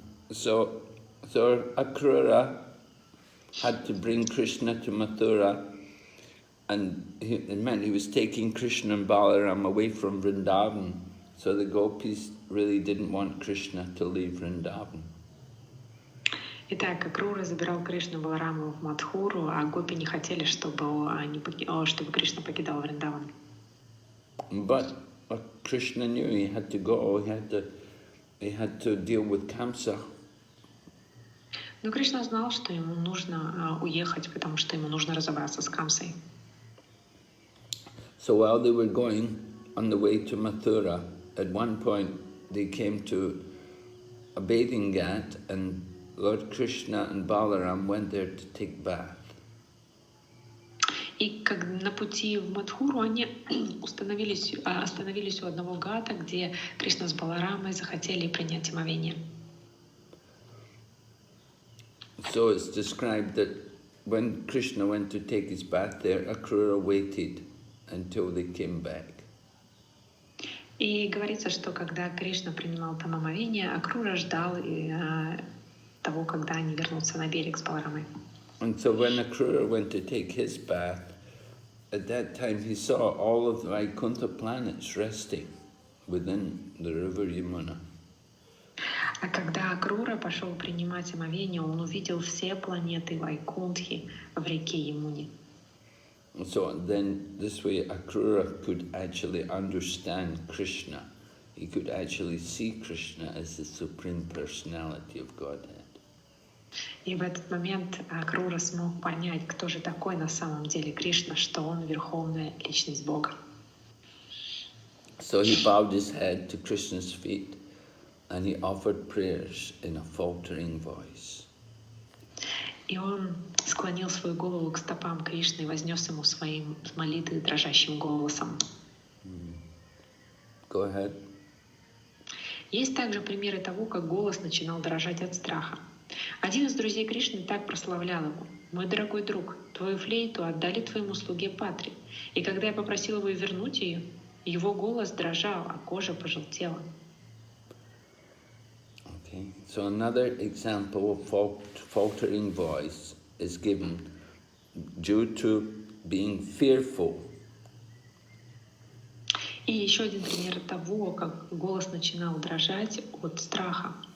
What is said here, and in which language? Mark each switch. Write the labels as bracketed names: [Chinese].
[English] So Akrura had to bring Krishna to Mathura, and it meant he was taking Krishna and Balaram away from Vrindavan. So the gopis really didn't want Krishna to leave Vrindavan. [Russian] Итак, Акрура забирал Кришну Балараму в Мадхуру, а гопи не хотели, чтобы Кришна покидал Вриндаван. [English] But Krishna knew he had to go. He had to deal with Kamsa. [Russian] Но Кришна знал, что ему нужно уехать, потому что ему нужно разобраться с Камсой. [English] So while they were going on the way to Mathura, at one point they came to a bathing ghat, and Lord Krishna and Balaram went there to take bath. [Russian] И как на пути в Мадхуру они остановились у одного гата, где Кришна с Баларамой захотели принять омовение. [English] So it's described that when Krishna went to take his bath there, Akrura waited until they came back. [Russian] И говорится, что когда Кришна принимал там омовение, Акрура ждал того, когда они вернутся на берег с Баларамой. [English] And so when Akrura went to take his bath, at that time he saw all of the Vaikuntha planets resting within the river Yamuna. [Russian] А когда Акрура пошел принимать омовение, он увидел все планеты Вайкунтхи в реке Ямуне. [English] So then this way Akrura could actually understand Krishna. He could actually see Krishna as the Supreme Personality of Godhead. [Russian] И в этот момент Акрура смог понять, кто же такой на самом деле Кришна, что он Верховная Личность Бога. [English] So he bowed his head to Krishna's feet and he offered prayers in a faltering voice. [Russian] И он склонил свою голову к стопам Кришны и вознес ему своим молитвы дрожащим голосом. [English] Go ahead. [Russian] Есть также примеры того, как голос начинал дрожать от страха. Один из друзей Кришны так прославлял его: «Мой дорогой друг, твою флейту отдали твоему слуге Патри, и когда я попросил его вернуть ее, его голос дрожал, а кожа пожелтела». [English] Okay. So another example of faltering voice is given due to being fearful. [Russian] И еще один пример того, как голос начинал дрожать от страха.